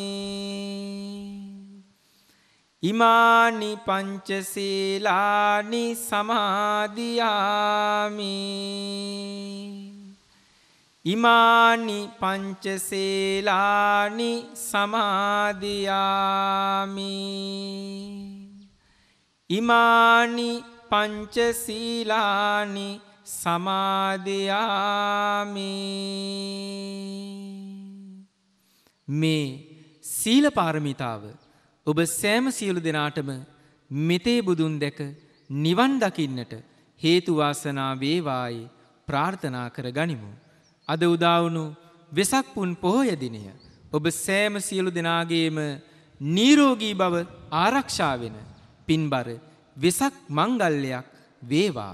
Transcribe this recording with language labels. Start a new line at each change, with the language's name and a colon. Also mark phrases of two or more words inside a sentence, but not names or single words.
Pali: ඉමානි පංචශීලානි සමාදියාමි ඉමානි පංචශීලානි සමාදියාමි ඉමානි පංචශීලානි
Sinhala: සමාදියාමි මේ සීල පාරමිතාව ඔබ සෑම සියලු දෙනාටම මෙතේ බුදුන් දැක නිවන් දකින්නට හේතු වාසනා වේවායි ප්‍රාර්ථනා කර ගනිමු. අද උදා වුණු වෙසක් පුන් පොහොය දිනය ඔබ සෑම සියලු දෙනාගේම නිරෝගී බව ආරක්ෂා වෙන පින්බර වෙසක් මංගල්‍යයක් වේවා.